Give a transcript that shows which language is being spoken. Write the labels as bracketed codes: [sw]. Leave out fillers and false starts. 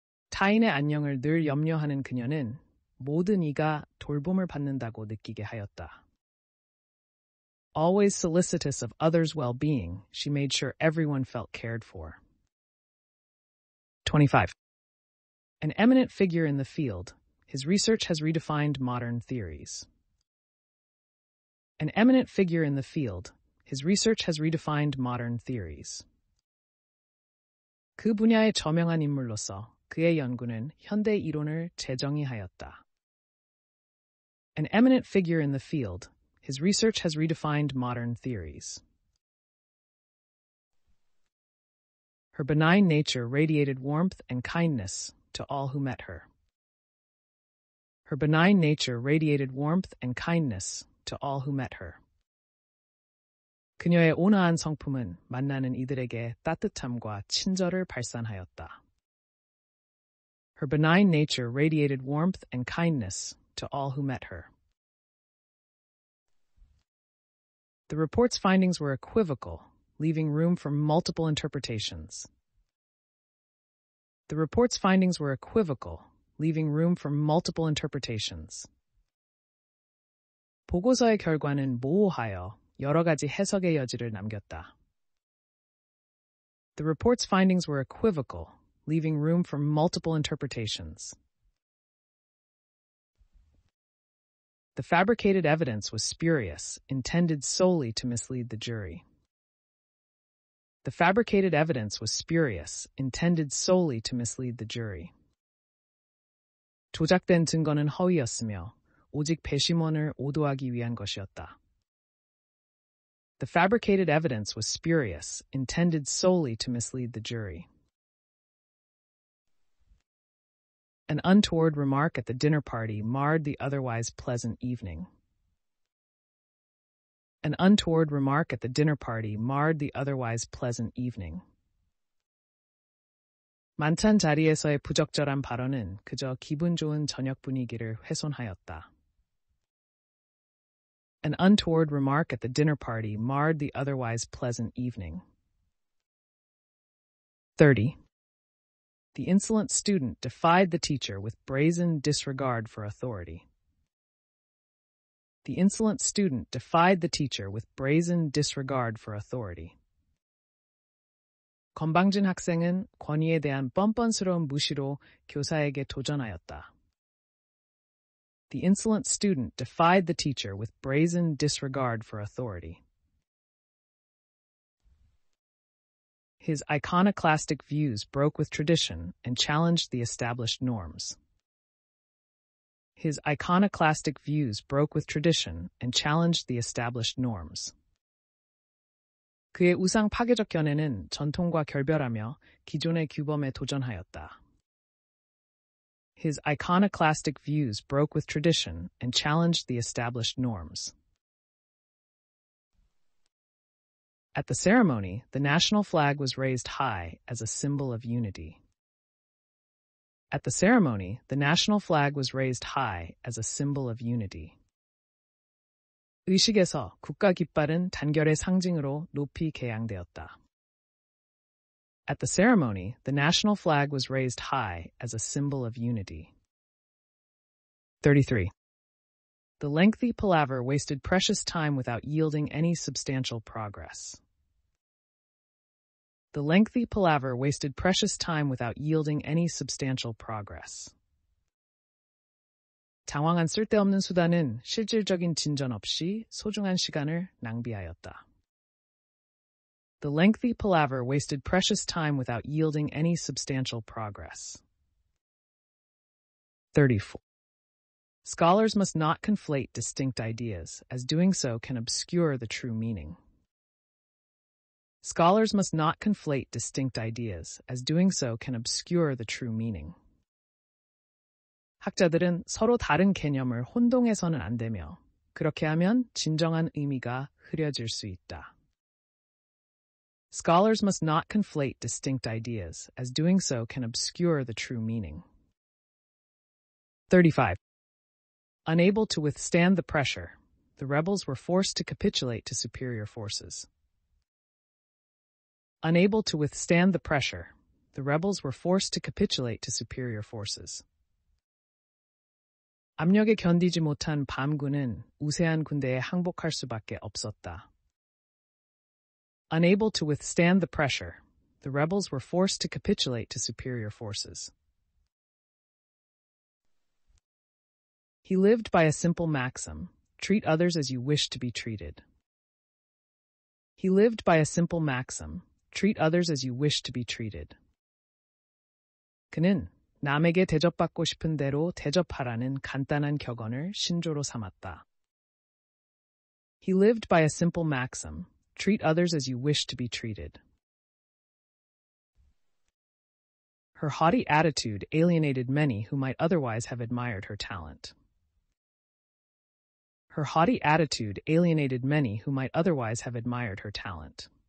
[ko] 타인의 안녕을 늘 염려하는 그녀는 모든 이가 돌봄을 받는다고 느끼게 하였다. [en] Always solicitous of others' well-being, she made sure everyone felt cared for. 25. An eminent figure in the field, his research has redefined modern theories. An eminent figure in the field, his research has redefined modern theories. [ko] 그 분야의 저명한 인물로서 그의 연구는 현대 이론을 재정의하였다. [en] An eminent figure in the field, his research has redefined modern theories. Her benign nature radiated warmth and kindness to all who met her. Her benign nature radiated warmth and kindness to all who met her. [ko] 그녀의 온화한 성품은 만나는 이들에게 따뜻함과 친절을 발산하였다. [en] Her benign nature radiated warmth and kindness to all who met her. The report's findings were equivocal, leaving room for multiple interpretations. The report's findings were equivocal, leaving room for multiple interpretations. [ko] 보고서의 결과는 모호하여 여러 가지 해석의 여지를 남겼다. [en] The report's findings were equivocal, leaving room for multiple interpretations. The fabricated evidence was spurious, intended solely to mislead the jury. The fabricated evidence was spurious, intended solely to mislead the jury. [ko] 조작된 증거는 허위였으며 오직 배심원을 오도하기 위한 것이었다. [en] The fabricated evidence was spurious, intended solely to mislead the jury. An untoward remark at the dinner party marred the otherwise pleasant evening. An untoward remark at the dinner party marred the otherwise pleasant evening. [ko] 만찬 자리에서의 부적절한 발언은 그저 기분 좋은 저녁 분위기를 훼손하였다. [en] An untoward remark at the dinner party marred the otherwise pleasant evening. 30. The insolent student defied the teacher with brazen disregard for authority. The insolent student defied the teacher with brazen disregard for authority. [ko] 건방진 학생은 권위에 대한 뻔뻔스러운 무시로 교사에게 도전하였다. [en] The insolent student defied the teacher with brazen disregard for authority. His iconoclastic views broke with tradition and challenged the established norms. His iconoclastic views broke with tradition and challenged the established norms. [ko] 그의 우상 파괴적 견해는 전통과 결별하며 기존의 규범에 도전하였다. [en] His iconoclastic views broke with tradition and challenged the established norms. At the ceremony, the national flag was raised high as a symbol of unity. At the ceremony, the national flag was raised high as a symbol of unity. [ko] 의식에서 국가 깃발은 단결의 상징으로 높이 개양되었다. [en] At the ceremony, the national flag was raised high as a symbol of unity. 33. The lengthy palaver wasted precious time without yielding any substantial progress. The lengthy palaver wasted precious time without yielding any substantial progress. [ko] 장황한 쓸데없는 수단은 실질적인 진전 없이 소중한 시간을 낭비하였다. [en] The lengthy palaver wasted precious time without yielding any substantial progress. 34. Scholars must not conflate distinct ideas, as doing so can obscure the true meaning. Scholars must not conflate distinct ideas, as doing so can obscure the true meaning. [ko] 학자들은 서로 다른 개념을 혼동해서는 안 되며, 그렇게 하면 진정한 의미가 흐려질 수 있다. [en] Scholars must not conflate distinct ideas, as doing so can obscure the true meaning. 35. Unable to withstand the pressure, the rebels were forced to capitulate to superior forces. Unable to withstand the pressure, the rebels were forced to capitulate to superior forces. [ko] 압력에 견디지 못한 밤군은 우세한 군대에 항복할 수밖에 없었다. [en] Unable to withstand the pressure, the rebels were forced to capitulate to superior forces. He lived by a simple maxim, treat others as you wish to be treated. He lived by a simple maxim, treat others as you wish to be treated. [ko] 그는 남에게 대접받고 싶은 대로 대접하라는 간단한 격언을 신조로 삼았다. [en] He lived by a simple maxim, treat others as you wish to be treated. Her haughty attitude alienated many who might otherwise have admired her talent. Her haughty attitude alienated many who might otherwise have admired her talent.